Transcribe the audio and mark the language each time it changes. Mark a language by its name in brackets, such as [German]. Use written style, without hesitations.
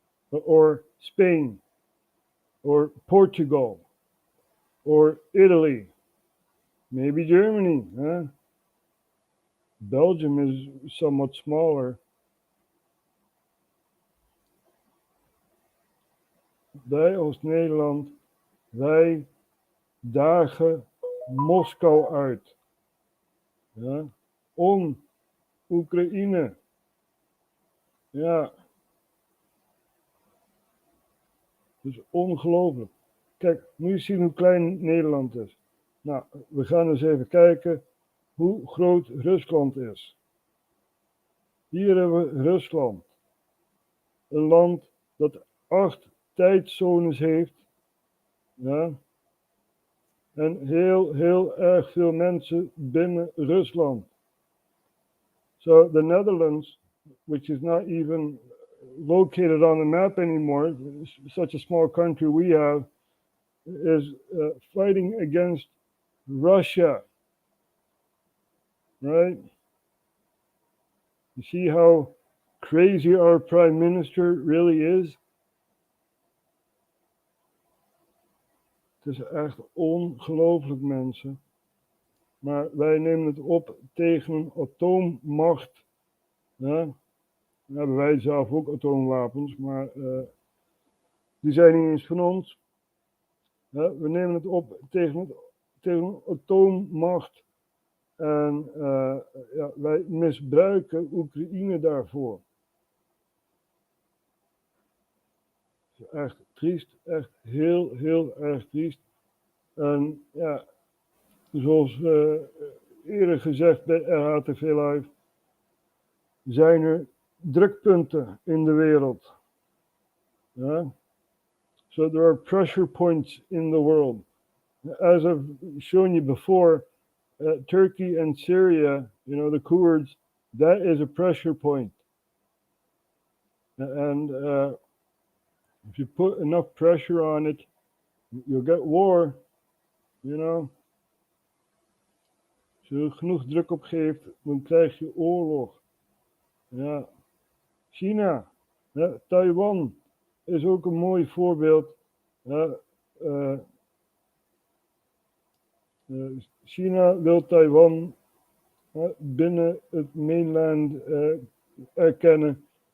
[English] Or Spain? Or Portugal? Or Italy? Maybe Germany, huh? Belgium is somewhat smaller. [Dutch] Wij als Nederland, wij dagen Moskou uit. Ja? Om Oekraïne. Ja. Dus ongelooflijk. Kijk, moet je zien hoe klein Nederland is. Nou, we gaan eens even kijken hoe groot Rusland is. Hier hebben we Rusland. Een land dat 8 tijdzones heeft. Ja. En heel erg veel mensen binnen Rusland. [English] So the Netherlands, which is not even located on the map anymore, such a small country we have, is fighting against Russia. Right? You see how crazy our prime minister really is? [Dutch] Het is echt ongelooflijk, mensen. Maar wij nemen het op tegen een atoommacht. Ja? Dan hebben wij zelf ook atoomwapens, maar die zijn niet eens van ons. Ja? We nemen het op tegen een atoommacht. En ja, wij misbruiken Oekraïne daarvoor. Het is echt triest, echt heel erg triest. En ja, zoals eerder gezegd bij RHTVLive, zijn er drukpunten in de wereld. Ja? [English] So there are pressure points in the world. As I've shown you before, Turkey and Syria, you know, the Kurds, that is a pressure point. And if you put enough pressure on it, you'll get war, you know. [Dutch] Als je er genoeg druk op geeft, dan krijg je oorlog. Ja. China, ja, Taiwan is ook een mooi voorbeeld. Ja, China wil Taiwan binnen het mainland erkennen.